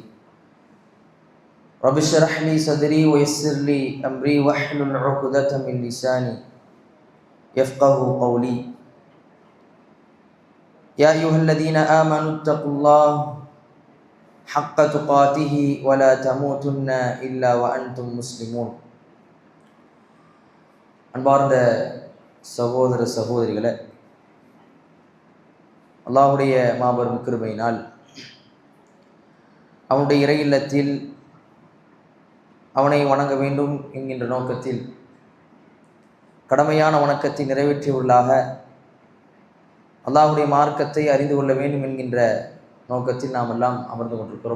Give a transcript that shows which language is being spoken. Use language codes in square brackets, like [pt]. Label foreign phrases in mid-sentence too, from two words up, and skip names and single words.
[ar] رب اشرح لي صدري ويسر لي أمري واحلل عقدة من لساني يفقه قولي. يا أيها الذين آمنوا اتقوا الله حق تقاته ولا تموتن إلا وأنتم مسلمون. [ta] அன்பார்ந்த சகோதர சகோதரிகளே, அல்லாஹ்வுடைய மாபெரும் கிருபையினால் அவனுடைய இறை இல்லத்தில் அவனை வணங்க வேண்டும் என்கின்ற நோக்கத்தில் கடமையான வணக்கத்தை நிறைவேற்றியுள்ளாக அல்லாஹ்வுடைய மார்க்கத்தை அறிந்து கொள்ள வேண்டும் என்கின்ற நோக்கத்தில் நாம் எல்லாம் அமர்ந்து கொண்டிருக்கிறோம்.